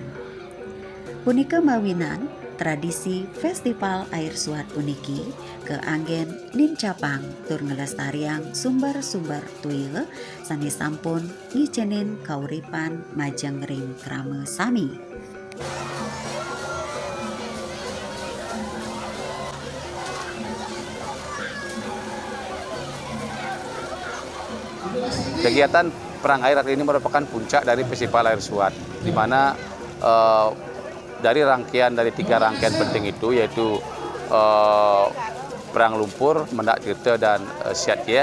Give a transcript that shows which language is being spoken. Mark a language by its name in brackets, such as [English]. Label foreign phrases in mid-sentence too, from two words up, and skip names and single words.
[Balinese] Punika mawinan tradisi festival air Suat puniki keanggen nincapang tur ngelestariang sumber-sumber tuya sani sampun ngicenin kauripan majeng ring krama sami. [Indonesian] Kegiatan perang air ini merupakan puncak dari festival air Suat, di mana dari tiga rangkaian penting itu, yaitu perang lumpur, mendak tirta, dan siat kieh.